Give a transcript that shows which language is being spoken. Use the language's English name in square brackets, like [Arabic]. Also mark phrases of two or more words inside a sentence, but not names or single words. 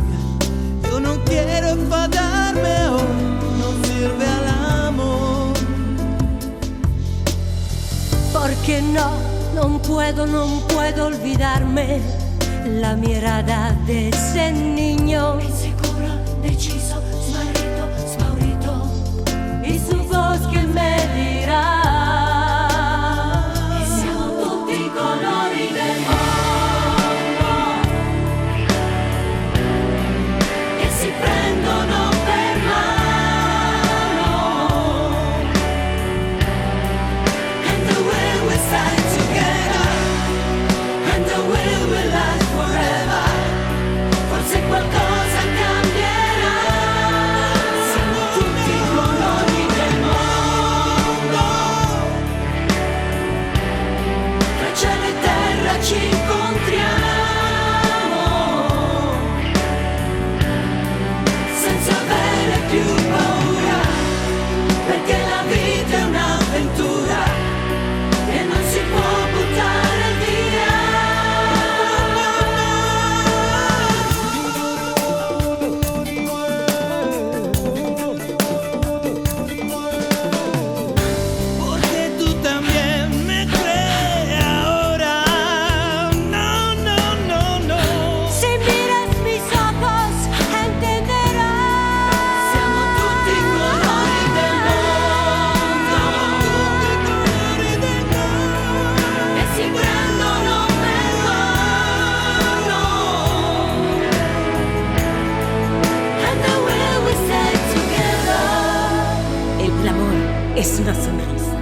[Spanish] Yo no quiero enfadarme, oh, no sirve al amor. Porque no puedo olvidarme la mirada de ese niño [Italian] Insicuro, deciso, smarrito, spaurito, [Spanish] y su voz que me dirá [Italian] e siamo tutti i colori del mondo che si prendono per mano. [English] And the way we stay together, and the way we last forever, [Italian] forse qualcosa cambierà. Siamo tutti i colori del mondo, tra cielo e terra ci incontriamo, senza avere più paura, perché la vita è un'avventura che non si può buttare via. [Spanish] Porque tú también me crees ahora. No, no, no, no. Si miras mis ojos entenderás. [Italian] Siamo tutti i colori del mondo che si prendono per mano. [English] And the way we stay together. [Spanish] El amor es una sonrisa.